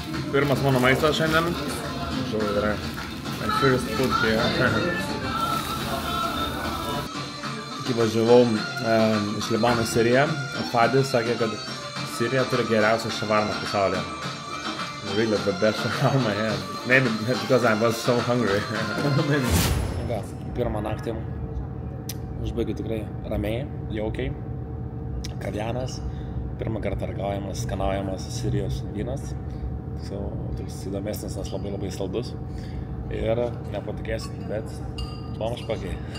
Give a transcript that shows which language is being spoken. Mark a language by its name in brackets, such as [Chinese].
[Lithuanian] Pirmas mano maistas šiandien. Žiūrėjau, gerai. [English] My first food here. [Lithuanian] Kai važiavau iš Libano į Siriją, Fadis sakė, kad Sirija turi geriausią šavarmą pasaulyje. [English] Really the best shawarma here. Maybe because I was so hungry. [Lithuanian] Pirmą naktį užbaigiu tikrai ramiai, jaukiai. Kelionės. Pirmą kartą ragaujamas, skanaujamas Sirijos vynas. Toks įdomesnis, nes labai saldus. Ir nepatikėsit, bet buvom špagiai.